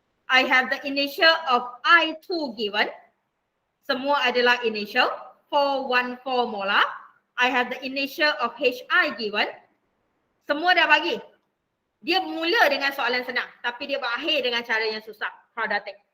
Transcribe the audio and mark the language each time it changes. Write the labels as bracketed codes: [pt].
[en] I have the initial of I2 given. [ms] Semua adalah initial 414 molar. [en] I have the initial of Hi given. [ms] Semua dah bagi. Dia mula dengan soalan senang tapi dia berakhir dengan cara yang susah, quadratic.